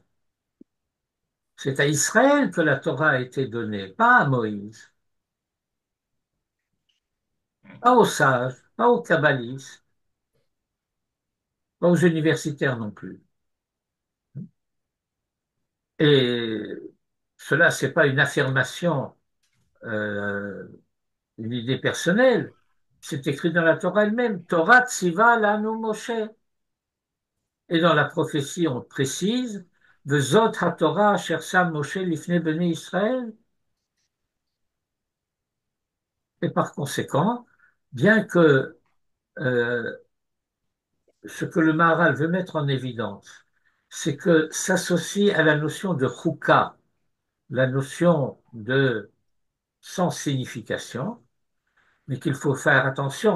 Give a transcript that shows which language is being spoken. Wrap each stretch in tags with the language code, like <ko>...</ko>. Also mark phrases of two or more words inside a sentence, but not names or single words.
<fr>C'est à Israël que la Torah a été donnée, pas à Moïse, pas aux sages, pas aux kabbalistes, pas aux universitaires non plus. Et cela, c'est pas une affirmation, euh, une idée personnelle. C'est écrit dans la Torah elle-même.</fr> <he>תורה ציוה לנו משה.</he> <fr>Et dans la prophétie, on précise,</fr> <he>וזאת התורה אשר שם משה לפני בני ישראל.</he> <fr>Et par conséquent, bien que ce que le Maharal veut mettre en évidence, c'est que s'associe à la notion de chouka, la notion de sans signification, mais qu'il faut faire attention.</fr>